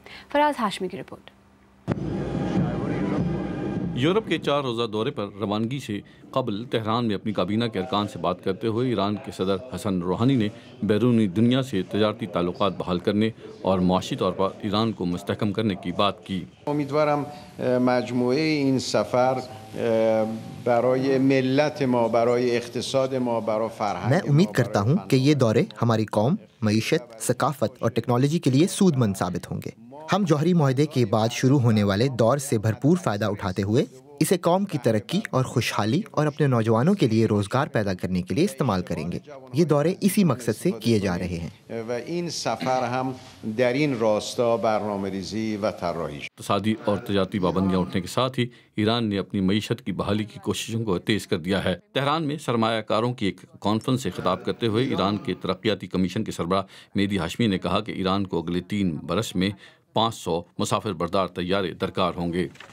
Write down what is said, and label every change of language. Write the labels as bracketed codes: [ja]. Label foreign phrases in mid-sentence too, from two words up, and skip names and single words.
[ur] فراز ہاشمی کی رپورٹ۔ یورپ کے 4 روزہ دورے پر روانگی سے قبل تہران میں اپنی کابینہ کے ارکان سے بات کرتے ہوئے ایران کے صدر حسن روحانی نے بیرونی دنیا سے تجارتی تعلقات بحال کرنے اور معاشی طور پر ایران کو مستحکم کرنے کی بات کی۔ [fa] امیدوارم مجموعه این سفر برای ملت ما، برای اقتصاد ما، برای فرهنگ [ur] میں امید کرتا ہوں کہ یہ دورے ہماری قوم، معیشت، ثقافت اور ٹیکنالوجی کے لیے سود مند ثابت ہوں گے۔ ہم جوہری معاہدے کے بعد شروع ہونے والے دور سے بھرپور فائدہ اٹھاتے ہوئے اسے قوم کی ترقی اور خوشحالی اور اپنے نوجوانوں کے لیے روزگار پیدا کرنے کے لیے استعمال کریں گے۔ یہ دورے اسی مقصد سے کیے جا رہے ہیں۔ [fa] و این سفر هم در این راستا برنامه‌ریزی و طراحی شد۔ [ur] اقتصادی اور تجارتی پابندیاں اٹھنے کے ساتھ ہی ایران نے اپنی معیشت کی بحالی کی کوششوں کو تیز کر دیا ہے۔ تہران میں سرمایہ کاروں کی ایک کانفرنس سے خطاب کرتے ہوئے ایران کے ترقیاتی کمیشن کے سربراہ مہدی ہاشمی نے کہا کہ ایران کو اگلے 3 برس میں 500 مسافر بردار طیارے درکار ہوں گے۔